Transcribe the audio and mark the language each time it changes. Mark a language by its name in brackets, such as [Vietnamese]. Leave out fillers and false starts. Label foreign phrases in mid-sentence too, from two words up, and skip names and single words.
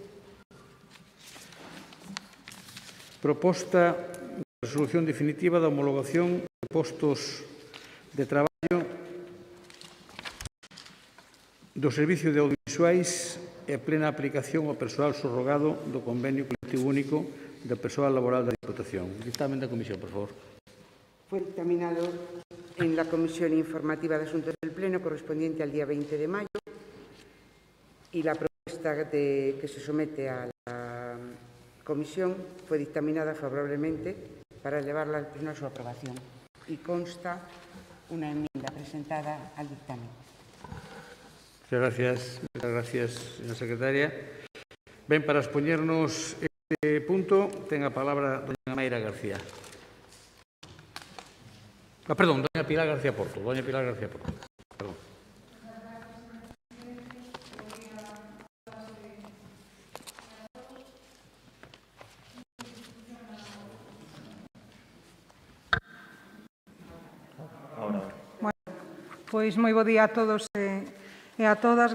[Galician] Proposta de resolución definitiva da homologación de postos de traballo do Servicio de Audiovisuais e a plena aplicación ao persoal subrogado do Convenio Colectivo Único do Persoal Laboral da Diputación. Dictamen da Comisión, por favor. [Spanish] Fue dictaminado en la Comisión Informativa de Asuntos del Pleno correspondiente al día 20 de mayo y la propuesta que se somete a la Comisión fue dictaminada favorablemente para elevarla al Pleno a su aprobación y consta una enmienda presentada al dictamen. Muchas gracias, señora secretaria. [Galician] Ben, para expoñernos este punto, ten a palabra doña Mayra García. Perdón, doña Pilar García Porto. Doña Pilar García Porto. Perdón. Pois moi bo día a todos e a todas.